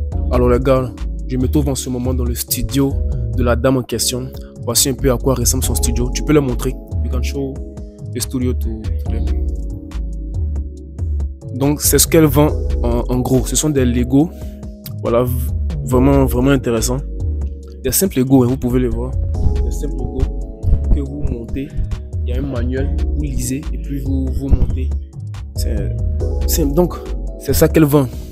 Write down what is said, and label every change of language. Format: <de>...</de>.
<fr>Alors les gars, je me trouve en ce moment dans le studio de la dame en question. Voici un peu à quoi ressemble son studio. Tu peux le montrer.</fr> <en>You can show the studio to them.</en> <fr>Donc c'est ce qu'elle vend en gros. Ce sont des Lego. Voilà, vraiment intéressant. Des simples Lego, hein, vous pouvez les voir. Des simples Lego que vous montez. Il y a un manuel, vous lisez et puis vous montez. Donc c'est ça qu'elle vend.</fr>